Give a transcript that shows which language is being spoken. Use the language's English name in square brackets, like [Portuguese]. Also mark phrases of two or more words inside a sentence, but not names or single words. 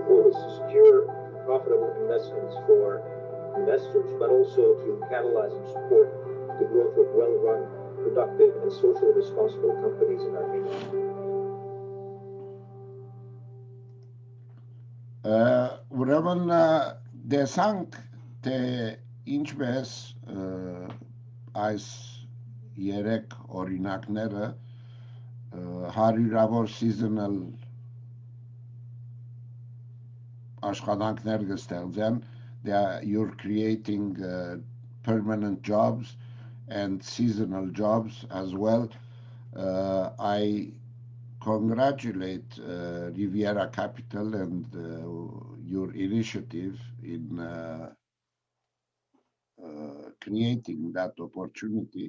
[English] is to secure profitable investments for investors, but also to catalyze and support the growth of well-run, productive, and socially responsible companies in Armenia. [Armenian] Ուրեմն դեսանք թե ինչպես այս երեք օրինակները հարյուրավոր seasonal աշխատանքներ կստեղծեն. [English] You're creating permanent jobs and seasonal jobs as well. I congratulate Riviera Capital and your initiative in creating that opportunity.